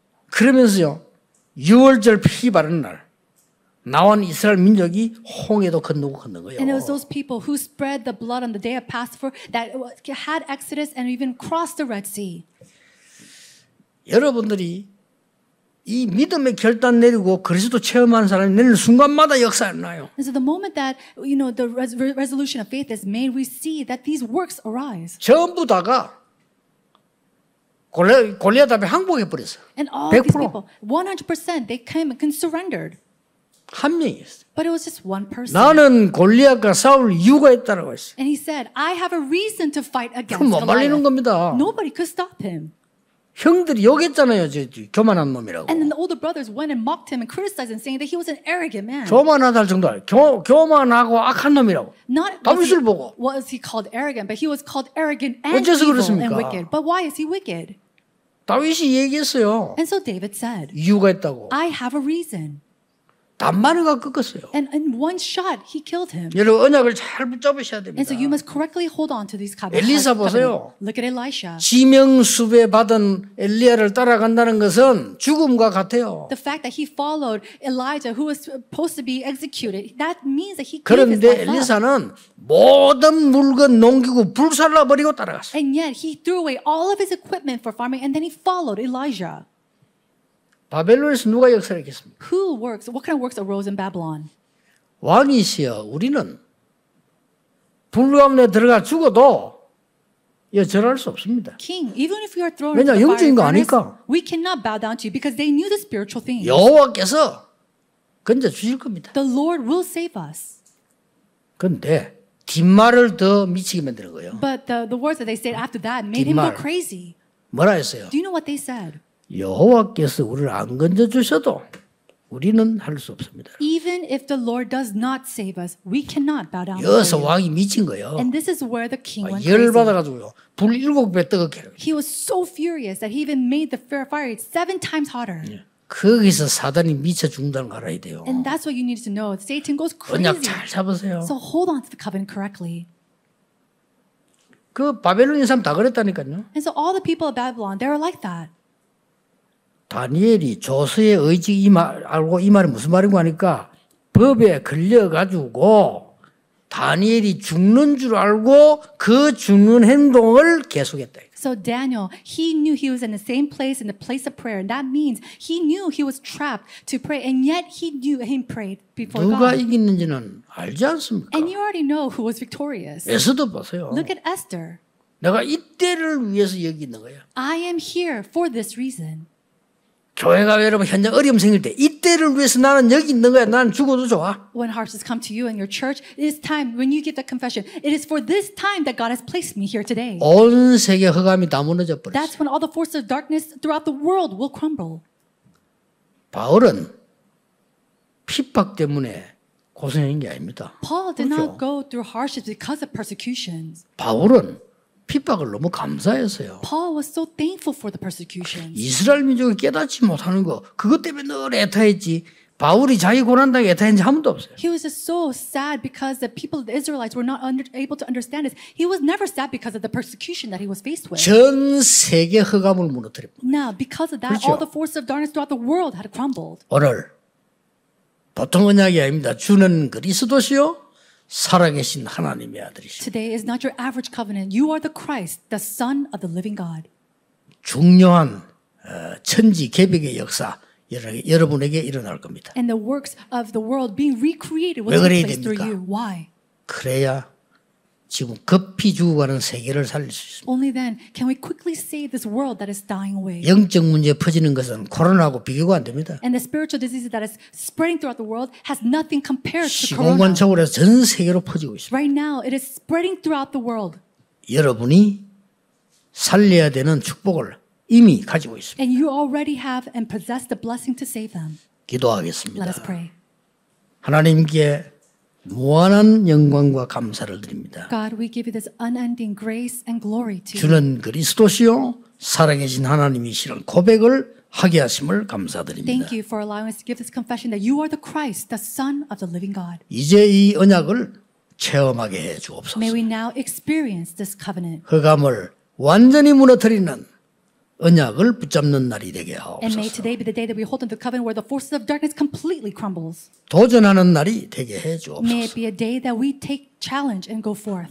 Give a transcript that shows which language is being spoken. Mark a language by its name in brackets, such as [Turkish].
[Korean] 그러면서요. 6월절 피 바르는 날 나온 이스라엘 민족이 홍해도 건너고 건넌 거예요. [English] And it was those people who spread the blood on the day of Passover that had Exodus and even crossed the Red Sea. [Korean] 여러분들이 이 믿음의 결단 내리고 그리스도 체험하는 사람이 내리는 순간마다 역사가 나요. [English] And so the moment that the resolution of faith is made, we see that these works arise. [Korean] 전부 다가 골리앗 앞에 항복해 버렸어요. [English] And all these [Korean] 100%. [English] people, 100%, they came and surrendered. [Korean] 한 명이었어요. [English] But it was just one person. [Korean] 나는 골리앗과 싸울 이유가 있다라고 했어요. [English] And he said, I have a reason to fight against [Korean] 그럼 못 말리는 [English] Goliath. [Korean] 겁니다. [English] Nobody could stop him. [Korean] 형들이 욕했잖아요. 저 교만한 놈이라고. [English] And then the older brothers went and mocked him and criticized him, saying that he was an arrogant man. [Korean] 교만하다 할 정도 아니에요. 교만하고 악한 놈이라고. [English] Not [Korean] 다윗을 보고. [English] was he called arrogant, but he was called arrogant and [Korean] 어째서 [English] evil [Korean] 그렇습니까? [English] and wicked. But why is he wicked? [Korean] 다윗이 얘기했어요. [English] And so David said, [Korean] 이유가 있다고. [English] I have a reason. [Korean] 단마르가 꺾었어요. [English] And in one shot, he killed him. [Korean] 여러분 언약을 잘 붙잡으셔야 됩니다. [English] And so you must correctly hold on to these [Korean] 엘리사 보세요. [English] Look at Elisha. [Korean] 지명수배 받은 엘리야를 따라간다는 것은 죽음과 같아요. [English] The fact that he followed Elijah, who was supposed to be executed, that means that he gave his [Korean] 그런데 [English] life up. [Korean] 엘리사는 모든 물건 농기구 불살라버리고 따라갔어요. [English] And yet he threw away all of his equipment for farming, and then he followed Elijah. [Korean] 바벨론에서 누가 역사를 했겠습니까? [English] What kind of works arose in Babylon? [Korean] 왕이시여 우리는 불 가운데 들어가 죽어도 절할 수 없습니다. [English] King, even if we are thrown [Korean] 왜냐, [English] into the [Korean] 영적인 거 [English] fire furnace, [Korean] 아니까. [English] we cannot bow down to you because they knew the spiritual things. [Korean] 여호와께서 건져 주실 겁니다. [English] The Lord will save us. [Korean] 그런데 뒷말을 더 미치게 만드는 거예요. [English] But the words that they said after that made him go [Korean] 뒷말. [English] crazy. [Korean] 뭐라 했어요? [English] Do you know what they said? [Korean] 여호와께서 우리를 안 건져 주셔도 우리는 할 수 없습니다. [English] Even if the Lord does not save us, we cannot bow down. [Korean] 여기서 [English] before you. [Korean] 왕이 미친 거예요. [English] And this is where the king went [Korean] 열 [English] crazy. [Korean] 받아가지고요. 불 7배 뜨겁게 해요. [English] He was so furious that he even made the fire 7 times hotter. [Korean] 거기서 사단이 미쳐 죽는다는 거 알아야 돼요. [English] And that's what you need to know. Satan goes [Korean] 언약 [English] crazy. [Korean] 잘 잡으세요. [English] So hold on to the covenant correctly. [Korean] 그 바벨론 사람 다 그랬다니까요. [English] And so all the people of Babylon, they were like that. [Korean] 다니엘이 조서의 의지 알고 이 말이 무슨 말인가 하니까 법에 걸려가지고 다니엘이 죽는 줄 알고 그 죽는 행동을 계속했다. [English] So Daniel, he knew he was in the same place, in the place of prayer. And that means he knew he was trapped to pray. And yet he knew he prayed before [Korean] 누가 [English] God. [Korean] 이기는지는 알지 않습니까? [English] And you already know who was victorious. [Korean] 에스더 보세요. [English] Look at Esther. [Korean] 내가 이때를 위해서 여기 있는 거야. [English] I am here for this reason. [Korean] 교회가 여러분 현장 어려움 생길 때 이때를 위해서 나는 여기 있는 거야. 나는 죽어도 좋아. [English] When hardships come to you in your church, it is time when you give that confession. It is for this time that God has placed me here today. [Korean] 온 세계 허감이 다 무너져 버렸어. [English] That's when all the forces of darkness throughout the world will crumble. [Korean] 바울은 핍박 때문에 고생한 게 아닙니다. [English] Paul did [Korean] 그렇죠. [English] not go through hardships because of persecutions. [Korean] 바울은 핍박을 너무 감사했어요. [English] Paul was so thankful for the persecutions. [Korean] 이스라엘 민족이 깨닫지 못하는 거 그것 때문에 늘 애타했지. 바울이 자기 고난당에 애타했는지 한 번도 없어요. [English] He was just so sad because the people of the Israelites were not able to understand this. He was never sad because of the persecution that he was faced with. [Korean] 전 세계 허감을 무너뜨립니다. [English] Now, because of that, [Korean] 그렇죠. [English] all the forces of darkness throughout the world had crumbled. [Korean] 오늘 보통 언약이 아닙니다. 주는 그리스도시요 살아계신 하나님의 아들이시오. [English] Today is not your average covenant. You are the Christ, the Son of the living God. [Korean] 중요한 천지 개벽의 역사 여러분에게 일어날 겁니다. [English] And the works of the world being recreated will [Korean] 왜 그래야 [English] take place through [Korean] 됩니까? [English] you. Why? [Korean] 그래야 지금 급히 죽어가는 세계를 살릴 수 있습니다. [English] Only then can we quickly save this world that is dying away. [Korean] 영적 문제 퍼지는 것은 코로나하고 비교가 안 됩니다. [English] And the spiritual disease that is spreading throughout the world has nothing compared to corona. [Korean] 시공간적으로 해서 전 세계로 퍼지고 있습니다. [English] Right now, it is spreading throughout the world. [Korean] 여러분이 살려야 되는 축복을 이미 가지고 있습니다. [English] And you already have and possess the blessing to save them. [Korean] 기도하겠습니다. [English] Let us pray. [Korean] 하나님께 무한한 영광과 감사를 드립니다. [English] God, we give you this unending grace and glory to you. [Korean] 주는 그리스도시요 살아계신 하나님이시라는 고백을 하게 하심을 감사드립니다. [English] Thank you for allowing us to give this confession that you are the Christ, the Son of the living God. [Korean] 이제 이 언약을 체험하게 해 주옵소서. [English] May we now experience this covenant. [Korean] 흑암을 완전히 무너뜨리는 언약을 붙잡는 날이 되게 [English] And may [Korean] 하옵소서. [English] today be the day that we hold on to the covenant where the forces of darkness completely crumbles. [Korean] 도전하는 날이 되게 해 [English] May it [Korean] 주옵소서. [English] be a day that we take challenge and go forth.